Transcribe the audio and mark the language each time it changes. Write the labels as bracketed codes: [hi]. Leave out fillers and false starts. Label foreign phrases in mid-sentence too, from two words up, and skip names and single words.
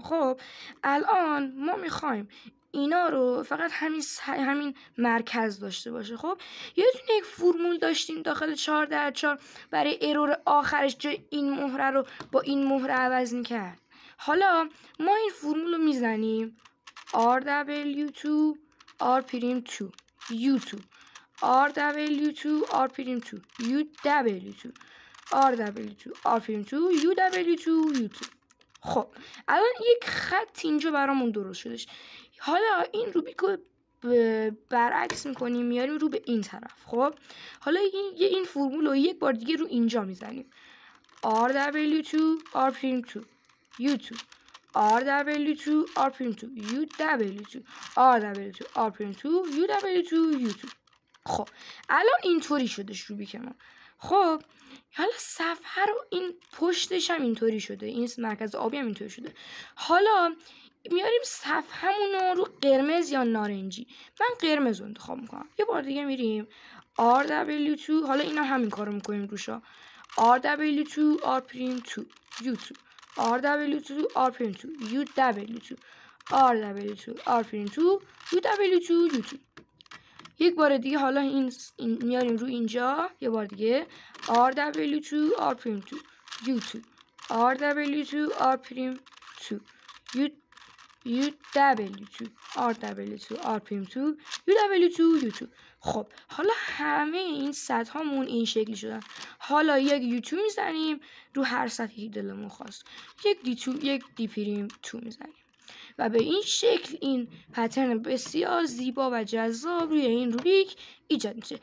[fa] خب الان ما میخوایم اینا رو فقط همین مرکز داشته باشه. خب یه دونه یک فرمول داشتیم داخل 4x4 برای ارور آخرش جای این مهره رو با این مهره عوض میکرد. حالا ما این فرمول رو میزنیم RW2 R'2 U2 RW2 R'2 UW2 RW2 R'2 UW2 U2. خب الان یک خط اینجا برامون درست شدش. حالا این روبیک رو برعکس میکنیم میاریم رو به این طرف. خب حالا این فرمول رو یک بار دیگه رو اینجا میزنیم RW2 R'2 U2 RW2 R'2 UW2 RW2 R'2 UW2 U2. خب الان اینطوری شدش روبیک ما. خب حالا صفحه رو این پشتش هم اینطوری شده، این مرکز آبی هم اینطوری شده. حالا میاریم صفحه‌مون رو قرمز یا نارنجی. من قرمز رو انتخاب میکنم. یه بار دیگه میریم RW2. حالا اینا همین کارو میکنیم روشا RW2 R'2 U2 RW2 R'2 UW2 RW2 R'2 UW2 U2. یک بار دیگه حالا این میاریم رو اینجا. یه بار دیگه RW2 R'2 U2 RW2 R'2 UW2 RW2 R'2 UW2 U2. خب حالا همه این سطح هامون این شکلی شدن. حالا یک U2 میزنیم رو هر سطحی دلمون خواست. یک D'2 میزنیم و به این شکل این پترن بسیار زیبا و جذاب روی این روبیک ایجاد میشه.